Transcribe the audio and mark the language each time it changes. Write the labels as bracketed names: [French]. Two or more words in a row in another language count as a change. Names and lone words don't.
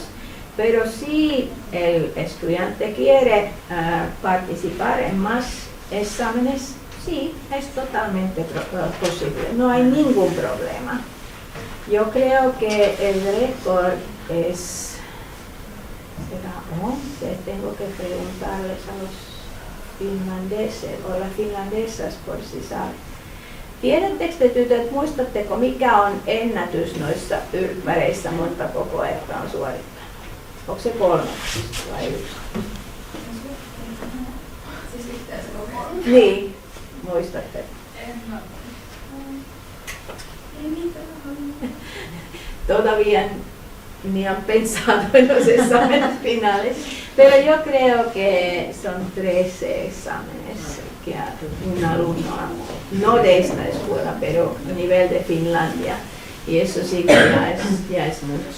[Spanish] Pero si el estudiante quiere participar en más exámenes, sí, es totalmente posible, no hay ningún problema. Yo creo que el récord es, será 11, tengo que preguntarles a los finlandeses o las finlandesas por si saben. [Finnish] Tiedättekö tytöt, muistatteko mikä on ennätys noissa yrkväreissä, montako koetta on suorittanut? Onko se 3 vai 1? Niin, muistatte. [Spanish] Todavía ni han pensado en los exámenes finales, pero yo creo que son 13 exámenes que un alumno, no de esta escuela, pero a nivel de Finlandia, y eso sí que ya es mucho.